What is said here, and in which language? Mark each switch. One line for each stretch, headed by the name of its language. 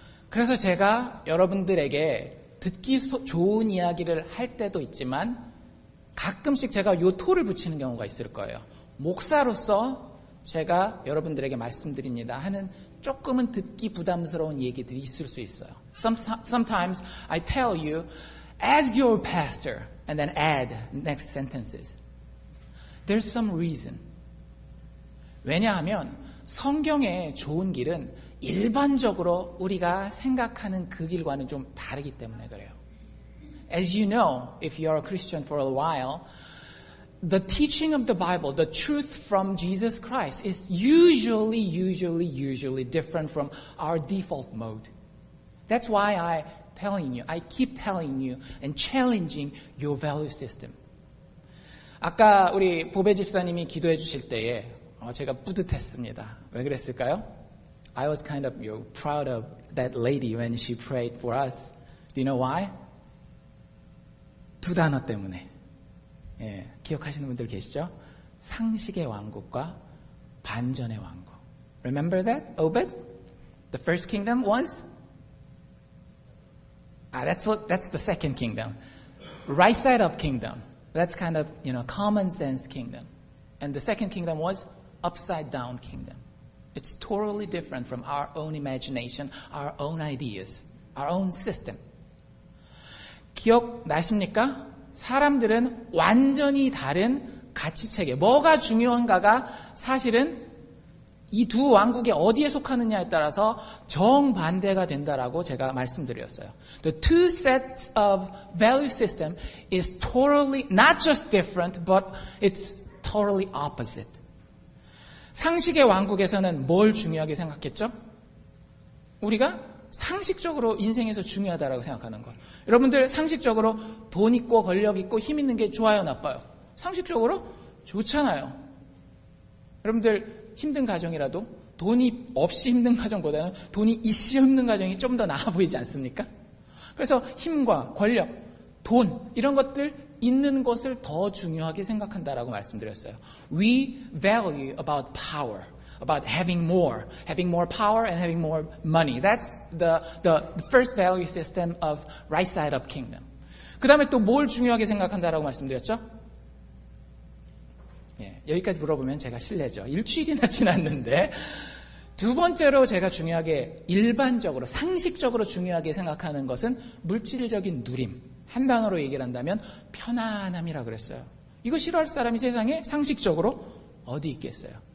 Korean: 그래서 제가 여러분들에게 듣기 좋은 이야기를 할 때도 있지만 가끔씩 제가 요 토를 붙이는 경우가 있을 거예요. 목사로서 제가 여러분들에게 말씀드립니다 하는 조금은 듣기 부담스러운 얘기들이 있을 수 있어요.
English: Sometimes I tell you as your pastor and then add next sentences. There's some reason.
Korean: 왜냐하면 성경의 좋은 길은 일반적으로 우리가 생각하는 그 길과는 좀 다르기 때문에 그래요.
English: As you know, if you are a Christian for a while, the teaching of the Bible, the truth from Jesus Christ is usually different from our default mode. That's why I keep telling you and challenging your value system.
Korean: 아까 우리 보배 집사님이 기도해 주실 때에 제가 뿌듯했습니다. 왜 그랬을까요?
English: I was kind of proud of that lady when she prayed for us. Do you know why?
Korean: 두 단어 때문에. 예, 기억하시는 분들 계시죠? 상식의 왕국과 반전의 왕국.
English: Remember that, Obed? The first kingdom was? That's the second kingdom. Right side up kingdom. That's kind of, common sense kingdom. And the second kingdom was upside down kingdom. It's totally different from our own imagination, our own ideas, our own system.
Korean: 기억나십니까? 사람들은 완전히 다른 가치체계, 뭐가 중요한가가 사실은 이 두 왕국이 어디에 속하느냐에 따라서 정반대가 된다라고 제가 말씀드렸어요.
English: The two sets of value system is totally not just different, but it's totally opposite.
Korean: 상식의 왕국에서는 뭘 중요하게 생각했죠? 우리가 상식적으로 인생에서 중요하다라고 생각하는 것. 여러분들 상식적으로 돈 있고 권력 있고 힘 있는 게 좋아요, 나빠요? 상식적으로 좋잖아요. 여러분들 힘든 가정이라도 돈이 없이 힘든 가정보다는 돈이 있이 힘든 가정이 좀 더 나아 보이지 않습니까? 그래서 힘과 권력, 돈 이런 것들 있는 것을 더 중요하게 생각한다라고 말씀드렸어요.
English: We value about power, about having more power and having more money. That's the first value system of right side up kingdom.
Korean: 그 다음에 또 뭘 중요하게 생각한다라고 말씀드렸죠? 예, 여기까지 물어보면 제가 실례죠. 일주일이나 지났는데 두 번째로 제가 중요하게 일반적으로 상식적으로 중요하게 생각하는 것은 물질적인 누림. 한 단어로 얘기를 한다면 편안함이라 그랬어요. 이거 싫어할 사람이 세상에 상식적으로 어디 있겠어요?